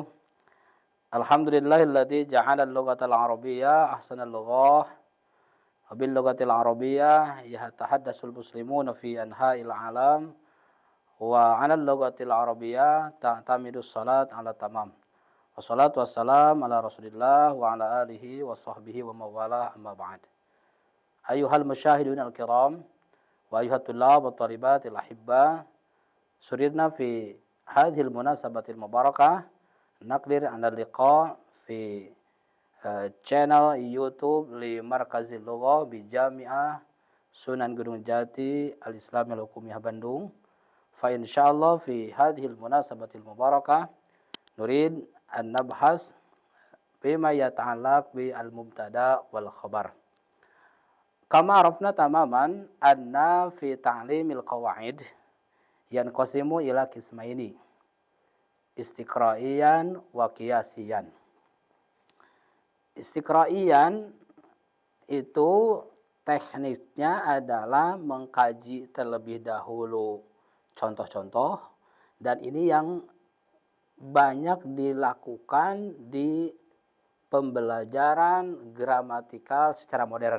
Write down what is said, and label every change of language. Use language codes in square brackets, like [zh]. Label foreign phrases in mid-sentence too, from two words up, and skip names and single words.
[ar] الحمد لله الذي جعل اللغة العربية أحسن اللغة. وباللغة العربية يتحدث المسلمون في أنحاء العالم. وعلى اللغة العربية تعتمد الصلاة على تمام. والصلاة والسلام على رسول الله وعلى آله وصحبه ومن والاه أما بعد. أيها المشاهدون الكرام وأيها الطلاب والطالبات الأحباء. سررنا في هذه المناسبة المباركة نقدر على لقاء في channel YouTube لمركز اللغة بجامعة سونان غونونغ جاتي الإسلامية الحكومية باندونغ. فإن شاء الله في هذه المناسبة المباركة نريد أن نبحث بما يتعلق بالمبتدأ والخبر. كما عرفنا تماما أن في تعليم القواعد ينقسم إلى قسمين، استقرائيا وقياسيا. [id] Istiqra'iyan itu tekniknya adalah mengkaji terlebih dahulu contoh-contoh, dan ini yang banyak dilakukan di pembelajaran gramatikal secara modern.